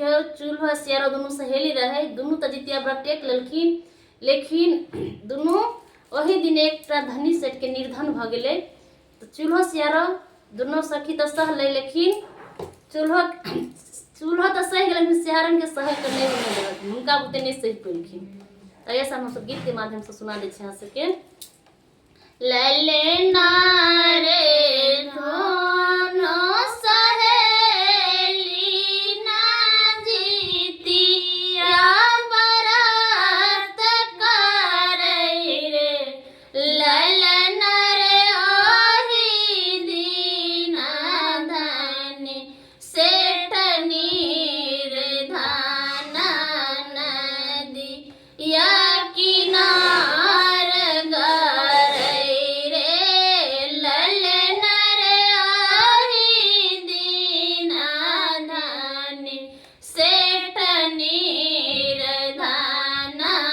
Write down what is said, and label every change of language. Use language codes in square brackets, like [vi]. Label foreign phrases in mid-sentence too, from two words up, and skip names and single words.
[mai] चूल्हा सियारो दुनू सहेली रहे, दुनू तो जितिया व्रत टेक लेलखिन, लेकिन दुनू वही दिन एकटा धनी सेठ के निर्धन भ गेलै। तो चूल्हा सियारो दुनू सखी तो सह ले, लेकिन चूल्हा तो सह गेल, लेकिन सियारन के सह के नहीं देलखिन, हुनका बुते नहीं सह पेलखिन। तो ऐसा हम सब गीत के माध्यम से सुना दै छी अहाँ सबके। ललना रे दोनों सहेली ना जितिया व्रत करै रे, ललना रे ओहि दिन धनी सेठ निर्धन नदिया किनार गरै रे, ललना रे ओहि दिन धनी सेठ निर्धन